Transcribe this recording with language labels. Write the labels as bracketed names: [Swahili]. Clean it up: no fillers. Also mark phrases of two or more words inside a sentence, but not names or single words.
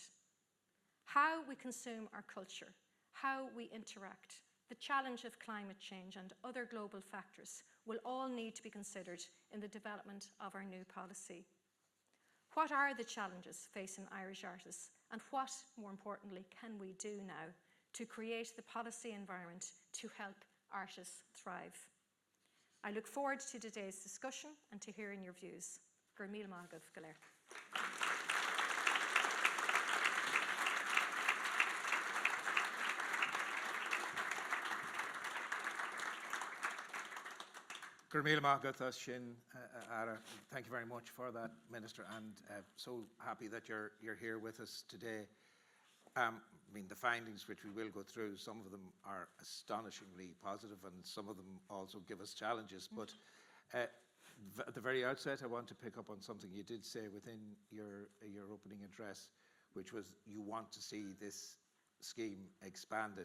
[English] How we consume our culture, how we interact, the challenge of climate change and other global factors will all need to be considered in the development of our new policy. What are the challenges facing Irish artists, and what, more importantly, can we do now to create the policy environment to help artists thrive? I look forward to today's discussion and to hearing your views. [Irish] Gur míle maith go léir. Gur míle maith sin, Ara. [English] Thank you very much for that, Minister, and so happy that you're here with us today. I mean, the findings which we will go through, some of them are astonishingly positive and some of them also give us challenges. But at the very outset, I want to pick up on something you did say within your opening address, which was you want to see this scheme expanded.